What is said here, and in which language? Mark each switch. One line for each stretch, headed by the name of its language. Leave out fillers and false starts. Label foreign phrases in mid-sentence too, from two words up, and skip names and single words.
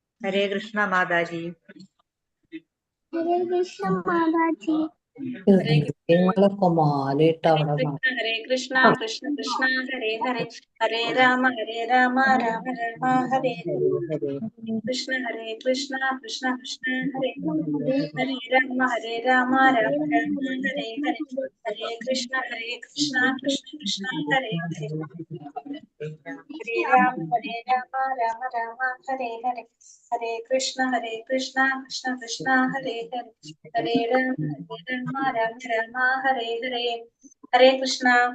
Hindi: हरे कृष्णा माता जी। हरे कृष्ण माता जी।
Malayalam: നിങ്ങളൊക്കെ മാലിട്ട് അവിടെ
Sanskrit: ഹരേ കൃഷ്ണ കൃഷ്ണ കൃഷ്ണ ഹരേ ഹരേ ഹരേ രാമ രാമ രാമ ഹരേ हरे കൃഷ്ണ കൃഷ്ണ കൃഷ്ണ ഹരേ ഹരേ രാമ രാമ ഹരേ ഹരേ ഹരേ കൃഷ്ണ കൃഷ്ണ കൃഷ്ണ ഹരേ ഹരേ ഹരേ രാമ രാമ രാമ ഹരേ ഹരേ ഹരേ കൃഷ്ണ കൃഷ്ണ കൃഷ്ണ ഹരേ ഹരേ ഹരേ രാമ രാമ ഹരേ ഹരേ ഹരേ കൃഷ്ണ